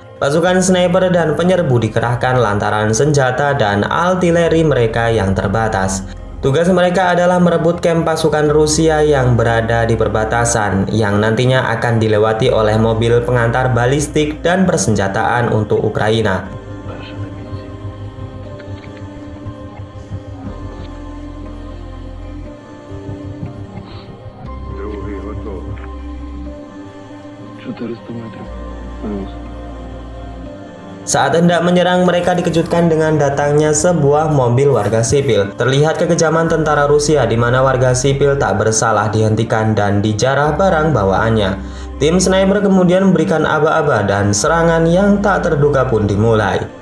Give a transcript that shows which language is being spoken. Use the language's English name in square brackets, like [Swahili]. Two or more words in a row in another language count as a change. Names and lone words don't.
[Indonesian] Pasukan sniper dan penyerbu dikerahkan lantaran senjata dan artileri mereka yang terbatas. Tugas mereka adalah merebut kamp pasukan Rusia yang berada di perbatasan, yang nantinya akan dilewati oleh mobil pengantar balistik dan persenjataan untuk Ukraina. [Ukrainian] Другий готовий. 400 метрів. Плюс. [Indonesian] Saat hendak menyerang, mereka dikejutkan dengan datangnya sebuah mobil warga sipil. Terlihat kekejaman tentara Rusia di mana warga sipil tak bersalah dihentikan dan dijarah barang bawaannya. Tim sniper kemudian memberikan aba-aba dan serangan yang tak terduga pun dimulai.